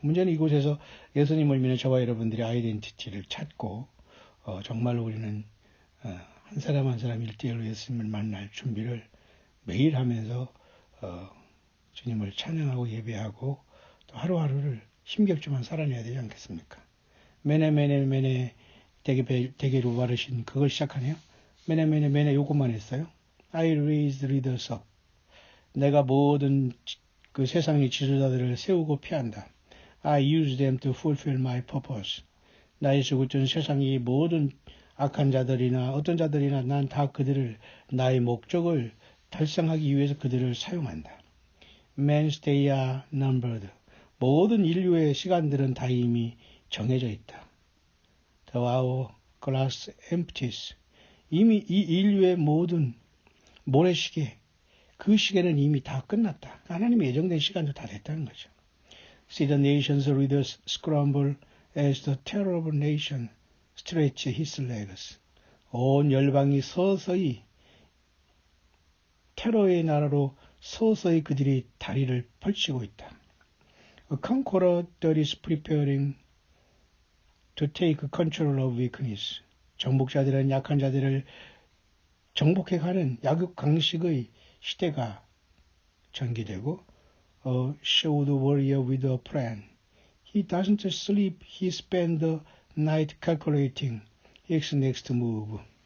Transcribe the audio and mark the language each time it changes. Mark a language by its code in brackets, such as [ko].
[ko] 문제는 이곳에서 예수님을 믿는 저와 여러분들의 아이덴티티를 찾고 정말로 우리는 한 사람 한 사람 1대1로 예수님을 만날 준비를 매일 하면서 주님을 찬양하고 예배하고 또 하루하루를 힘겹지만 살아내야 되지 않겠습니까? 메네 되게 루바르신 그걸 시작하네요. 메네 요것만 했어요. [en] I raised leaders up. [ko] 내가 모든 그 세상의 지도자들을 세우고 피한다. [en] I use them to fulfill my purpose. [ko] 나의 죽었던 세상의 모든 악한 자들이나 어떤 자들이나 난 다 그들을 나의 목적을 달성하기 위해서 그들을 사용한다. [en] Men's days are numbered. [ko] 모든 인류의 시간들은 다 이미 정해져 있다. [en] The hourglass empties. [ko] 이미 이 인류의 모든 모래시계, 그 시계는 이미 다 끝났다. 하나님의 예정된 시간도 다 됐다는 거죠. [en] See the nations leaders scramble as the terrible nation stretch his legs. [ko] 온 열방이 서서히 테러의 나라로 서서히 그들이 다리를 펼치고 있다. A conqueror that is preparing to take control of weakness. 정복자들은 약한 자들을 정복해가는 약육강식의 시대가 전개되고, [en] a shrewd warrior with a plan. He doesn't sleep, he spends the night calculating his next move.